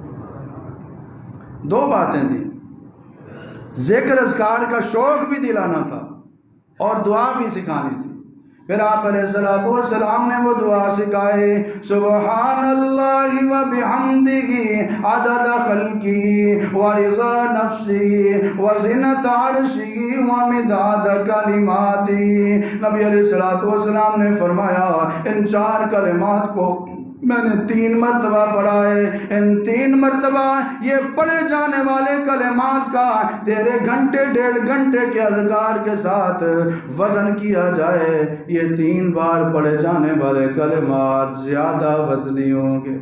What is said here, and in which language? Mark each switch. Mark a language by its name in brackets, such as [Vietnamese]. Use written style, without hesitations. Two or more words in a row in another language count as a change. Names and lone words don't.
[Urdu] 2 باتیں تھیں، ذکر اذکار کا شوق بھی دلانا تھا اور دعا بھی سکھانی تھی۔ پھر آپ [Arabic] علیہ الصلوۃ والسلام [Urdu] نے وہ دعا سکھائے، [Arabic] سبحان اللہ و بحمدہ عدد خلقی و رضا نفسی و زنت عرشی و مداد کلماتی۔ [Urdu] نبی [Arabic] علیہ الصلوۃ والسلام [Urdu] نے فرمایا ان 4 کلمات کو میں نے 3 مرتبہ پڑھا ہے، ان 3 مرتبہ یہ پڑھے جانے والے کلمات کا تیرے گھنٹے ڈیڑھ گھنٹے کے اذکار کے ساتھ وزن کیا جائے، یہ 3 بار پڑھے جانے والے کلمات زیادہ وزنی ہوں گے۔